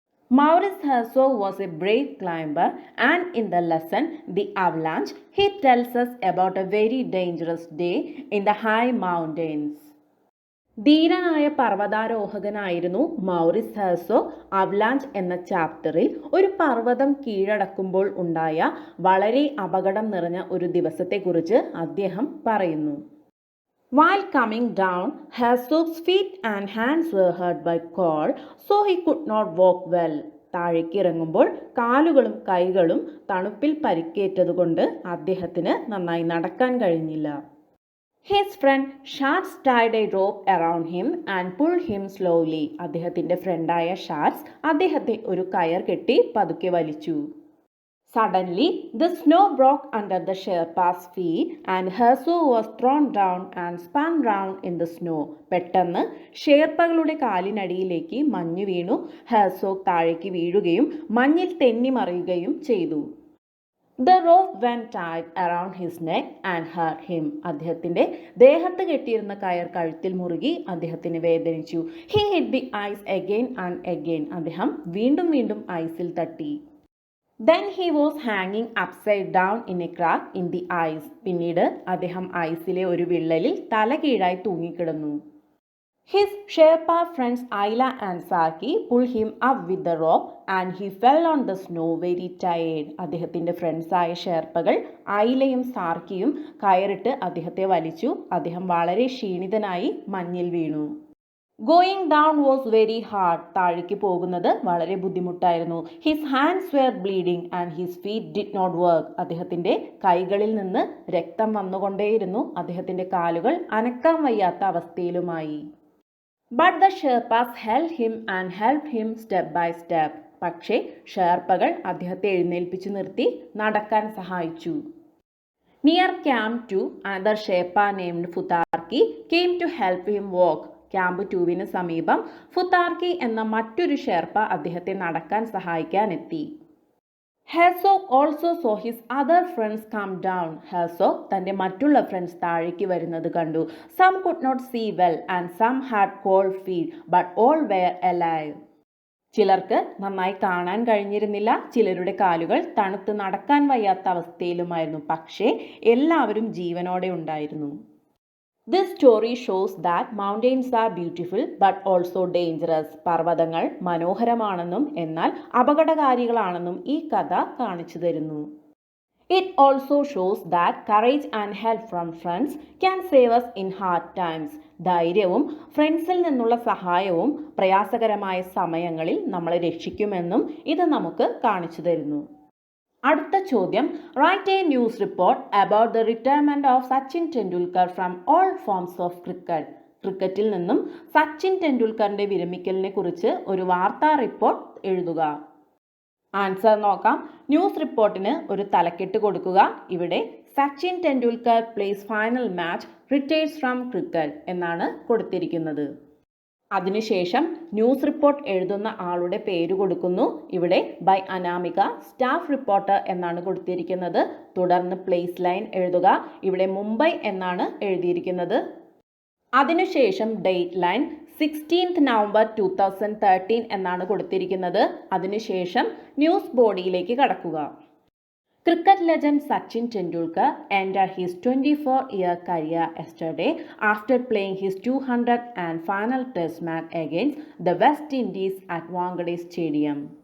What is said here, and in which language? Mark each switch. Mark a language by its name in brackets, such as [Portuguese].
[English] Maurice Herzog was a brave climber, and in the lesson The Avalanche, he tells us about a very dangerous day in the high mountains. [Malayalam] ധീരനായ പർവ്വതാരോഹകനായിരുന്നു Maurice Herzog. Avalanche എന്ന ചാപ്റ്ററിൽ ഒരു പർവ്വതം കീഴടക്കുമ്പോൾ ഉണ്ടായ വളരെ അപകടം നിറഞ്ഞ ഒരു ദിവസത്തെക്കുറിച്ച് അദ്ദേഹം പറയുന്നു. [English] While coming down, Herzog's feet and hands were hurt by cold, so he could not walk well. [Malayalam] താഴേക്ക് ഇറങ്ങുമ്പോൾ കാലുകളും കൈകളും തണുപ്പിൽ പരിക്കേറ്റതുകൊണ്ട് അദ്ദേഹത്തിന് നന്നായി നടക്കാൻ കഴിഞ്ഞില്ല. [English] His friend Schatz tied a rope around him and pulled him slowly. [Malayalam] അദ്ദേഹത്തിന്റെ ഫ്രണ്ടായ ഷാർട്സ് അദ്ദേഹത്തെ ഒരു കയർ കെട്ടി പതുക്കെ വലിച്ചു. [English] Suddenly, the snow broke under the Sherpa's feet and Herzog was thrown down and spun round in the snow. [Malayalam] പെട്ടെന്ന് ഷേർപ്പകളുടെ കാലിനടിയിലേക്ക് മഞ്ഞ് വീണു. ഹെർസോഗ് താഴേക്ക് വീഴുകയും മഞ്ഞിൽ തെന്നി മറിയുകയും ചെയ്തു. [English] The rope went tight around his neck and hurt him. [Malayalam] അദ്ദേഹത്തിന്റെ ദേഹത്ത് കെട്ടിയിരുന്ന കയർ കഴുത്തിൽ മുറുകി അദ്ദേഹത്തിന് വേദനിച്ചു. [English] He hit the ice again and again. [Malayalam] അദ്ദേഹം വീണ്ടും വീണ്ടും ഐസിൽ തട്ടി. [English] Then he was hanging upside down in a crack in the ice. [Malayalam] പിന്നീട് അദ്ദേഹം ഐസിലെ ഒരു വിള്ളലിൽ തല കീഴായി തൂങ്ങിക്കിടന്നു. [English] His Sherpa friends Ayla and Saki pulled him up with the rope and he fell on the snow very tired. [Malayalam] അദ്ദേഹത്തിന്റെ ഫ്രണ്ട്സായ ഷെർപ്പകൾ ഐലയും സാർക്കിയും കയറിട്ട് അദ്ദേഹത്തെ വലിച്ചു. അദ്ദേഹം വളരെ ക്ഷീണിതനായി മഞ്ഞിൽ വീണു. [English] Going down was very hard. [Malayalam] താഴേക്ക് പോകുന്നത് വളരെ ബുദ്ധിമുട്ടായിരുന്നു. [English] His hands were bleeding and his feet did not work. [Malayalam] അദ്ദേഹത്തിന്റെ കൈകളിൽ നിന്ന് രക്തം വന്നുകൊണ്ടേയിരുന്നു. അദ്ദേഹത്തിന്റെ കാലുകൾ അനക്കാൻ വയ്യാത്ത അവസ്ഥയിലുമായി. [English] But the Sherpas held him and helped him step by step. [Malayalam] പക്ഷേ ഷെർപ്പകൾ അദ്ദേഹത്തെ എഴുന്നേൽപ്പിച്ചു നിർത്തി നടക്കാൻ സഹായിച്ചു. [English] Near Camp 2, another Sherpa named Futarki came to help him walk. [Malayalam] Camp 2 സമീപം ഫുതാർക്കി എന്ന മറ്റൊരു ഷെർപ്പ അദ്ദേഹത്തെ നടക്കാൻ സഹായിക്കാനെത്തി. [English] Herzog also saw his other friends come down. [Malayalam] Herzog തൻ്റെ മറ്റുള്ള ഫ്രണ്ട്സ് താഴേക്ക് വരുന്നത് കണ്ടു. [English] Some could not see well and some had cold feet but all were alive. [Malayalam] ചിലർക്ക് നന്നായി കാണാൻ കഴിഞ്ഞിരുന്നില്ല, ചിലരുടെ കാലുകൾ തണുത്ത് നടക്കാൻ വയ്യാത്ത അവസ്ഥയിലുമായിരുന്നു. പക്ഷേ എല്ലാവരും ജീവനോടെ ഉണ്ടായിരുന്നു. [English] This story shows that mountains are beautiful but also dangerous. [Malayalam] പർവ്വതങ്ങൾ മനോഹരമാണെന്നും എന്നാൽ അപകടകാരികളാണെന്നും ഈ കഥ കാണിച്ചു തരുന്നു. [English] It also shows that courage and help from friends can save us in hard times. [Malayalam] ധൈര്യവും ഫ്രണ്ട്സിൽ നിന്നുള്ള സഹായവും പ്രയാസകരമായ സമയങ്ങളിൽ നമ്മളെ രക്ഷിക്കുമെന്നും ഇത് നമുക്ക് കാണിച്ചു തരുന്നു. അടുത്ത ചോദ്യം, [English] Write a news report about the retirement of Sachin Tendulkar from all forms of cricket. [Malayalam] ക്രിക്കറ്റിൽ നിന്നും സച്ചിൻ ടെണ്ടുൽക്കറിന്റെ വിരമിക്കലിനെ കുറിച്ച് ഒരു വാർത്താ റിപ്പോർട്ട് എഴുതുക. ആൻസർ നോക്കാം. ന്യൂസ് റിപ്പോർട്ടിന് ഒരു തലക്കെട്ട് കൊടുക്കുക. ഇവിടെ Sachin Tendulkar [English] plays final match retires from cricket [Malayalam] എന്നാണ് കൊടുത്തിരിക്കുന്നത്. അതിനുശേഷം ന്യൂസ് റിപ്പോർട്ട് എഴുതുന്ന ആളുടെ പേര് കൊടുക്കുന്നു. ഇവിടെ ബൈ അനാമിക, സ്റ്റാഫ് റിപ്പോർട്ടർ എന്നാണ് കൊടുത്തിരിക്കുന്നത്. തുടർന്ന് പ്ലേസ് ലൈൻ എഴുതുക. ഇവിടെ മുംബൈ എന്നാണ് എഴുതിയിരിക്കുന്നത്. അതിനുശേഷം ഡേറ്റ് ലൈൻ 16th November 2013 എന്നാണ് കൊടുത്തിരിക്കുന്നത്. അതിനുശേഷം ന്യൂസ് ബോഡിയിലേക്ക് കടക്കുക. [English] Cricket legend Sachin Tendulkar entered his 24-year career yesterday after playing his 200th and final test match against the West Indies at Wankhede Stadium.